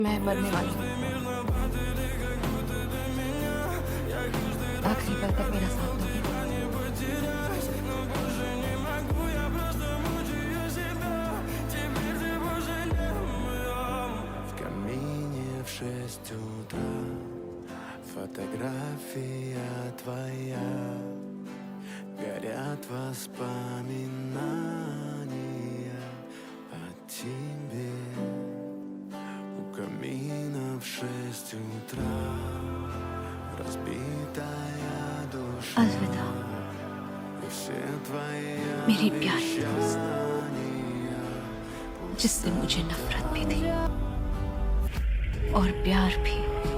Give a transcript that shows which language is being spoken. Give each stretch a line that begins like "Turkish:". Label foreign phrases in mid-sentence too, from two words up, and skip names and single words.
Hindi: मैं मरने वाली हूँ। आखिरी पल तक मेरा साथ दोगे?
Russian: В камине в 6 утра фотография твоя. Горят воспоминания о тебе. У камина в 6 утра разбитая душа.
Hindi: अलविदा
Russian: И все твои
Hindi: मेरी प्यारी दोस्त,
Russian: обещания.
Hindi: जिससे मुझे नफरत भी थी और प्यार भी।